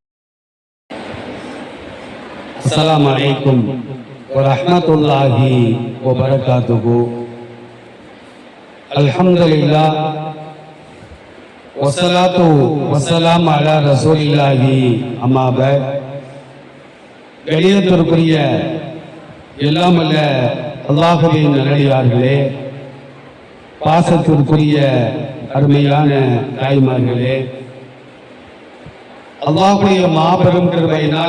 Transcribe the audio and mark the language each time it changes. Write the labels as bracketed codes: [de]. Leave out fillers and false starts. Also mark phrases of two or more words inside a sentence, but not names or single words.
[ar] السلام عليكم ورحمة الله وبركاته. الحمد لله والصلاة والسلام على رسول الله. أما بعد, [ta] கணியத்திற்குரிய எல்லாம் அல்ல அல்லாஹ்வின் நல்லடியார்களே, பாசத்திற்குரிய அருமையான தாய்மார்களே, அல்லாஹ்வுடைய மாபெரும் கிருபையினால்